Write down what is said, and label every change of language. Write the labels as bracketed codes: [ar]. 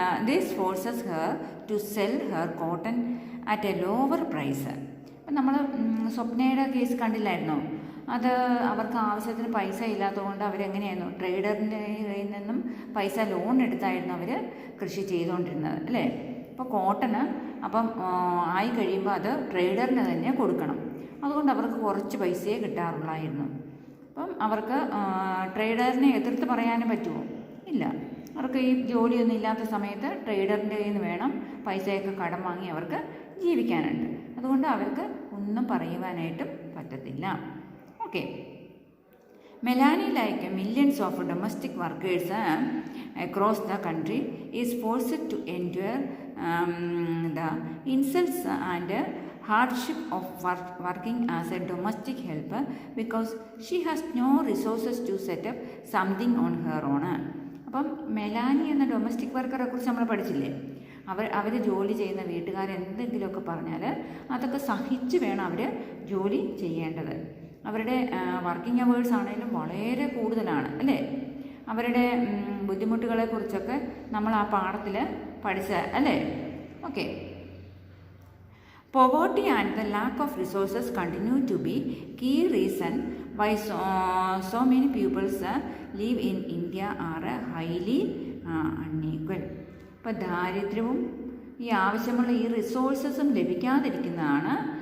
[en] This forces her to sell her cotton at a lower price. [ml] അപ്പം നമ്മൾ സ്വപ്നയുടെ case കണ്ടില്ലായിരുന്നോ? അത് അവർക്ക് ആവശ്യത്തിന് പൈസ ഇല്ലാത്തതുകൊണ്ട് അവരെങ്ങനെയായിരുന്നു? ട്രേഡറിൻ്റെ കയ്യിൽ നിന്നും പൈസ ലോൺ എടുത്തായിരുന്നു അവർ കൃഷി ചെയ്തുകൊണ്ടിരുന്നത്, അല്ലേ? അപ്പോൾ കോട്ടന് അപ്പം ആയി കഴിയുമ്പോൾ അത് ട്രേഡറിന് തന്നെ കൊടുക്കണം. അതുകൊണ്ട് അവർക്ക് കുറച്ച് പൈസയെ കിട്ടാറുള്ളായിരുന്നു. അപ്പം അവർക്ക് ട്രേഡറിനെ എതിർത്ത് പറയാനും പറ്റുമോ? ഇല്ല. അവർക്ക് ഈ ജോലിയൊന്നും ഇല്ലാത്ത സമയത്ത് ട്രേഡറിൻ്റെ കയ്യിൽ നിന്ന് വേണം പൈസയൊക്കെ കടം വാങ്ങി അവർക്ക് ജീവിക്കാനുണ്ട്. അതുകൊണ്ട് അവർക്ക് ഒന്നും പറയുവാനായിട്ടും പറ്റത്തില്ല. Okay. [en] Melanie, like millions of domestic workers across the country, is forced to endure the insults and hardship of working as a domestic helper because she has no resources to set up something on her own. [ml] അപ്പം മെലാനി എന്ന domestic വർക്കറെ കുറിച്ച് നമ്മൾ പഠിച്ചില്ലേ? അവർ ജോലി ചെയ്യുന്ന വീട്ടുകാരെന്തെങ്കിലുമൊക്കെ പറഞ്ഞാൽ അതൊക്കെ സഹിച്ച് വേണം അവർ ജോലി ചെയ്യേണ്ടത്. അവരുടെ വർക്കിംഗ് അവേഴ്സ് ആണെങ്കിലും വളരെ കൂടുതലാണ്, അല്ലേ? അവരുടെ ബുദ്ധിമുട്ടുകളെക്കുറിച്ചൊക്കെ നമ്മൾ ആ പാഠത്തിൽ പഠിച്ച, അല്ലേ? Okay. [en] Poverty and the lack of resources continue to be key reason why so many pupils live in India are highly unequal. [ml] ഇപ്പോൾ ദാരിദ്ര്യവും ഈ ആവശ്യമുള്ള ഈ റിസോഴ്സസും ലഭിക്കാതിരിക്കുന്നതാണ്.